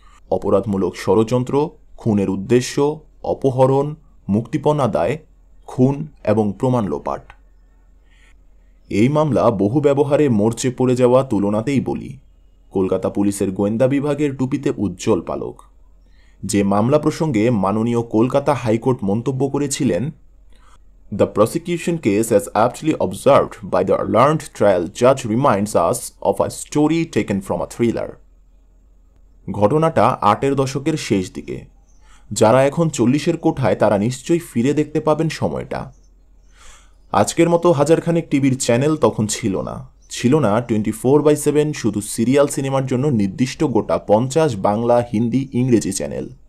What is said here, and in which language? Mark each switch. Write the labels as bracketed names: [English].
[Bangla] অপরাধমূলক ষড়যন্ত্র, খুনের উদ্দেশ্য, অপহরণ, মুক্তিপণ আদায়, খুন এবং প্রমাণ লোপাট। এই মামলা বহু ব্যবহারে মরচে পড়ে যাওয়া তুলনাতেই বলি কলকাতা পুলিশের গোয়েন্দা বিভাগের টুপিতে উজ্জ্বল পালক। যে মামলা প্রসঙ্গে মাননীয় কলকাতা হাইকোর্ট মন্তব্য করেছিলেন, [English] "The prosecution case as aptly observed by the learned trial judge reminds us of a story taken from a thriller." [Bangla] ঘটনাটা 8-এর দশকের শেষ দিকে। যারা এখন 40-এর কোঠায় তারা নিশ্চয়ই ফিরে দেখতে পাবেন সময়টা। আজকের মতো হাজারখানেক টিভির চ্যানেল তখন ছিল না। ছিল না 24/7 শুধু সিরিয়াল সিনেমার জন্য নির্দিষ্ট গোটা 50 বাংলা, হিন্দি, ইংরেজি চ্যানেল।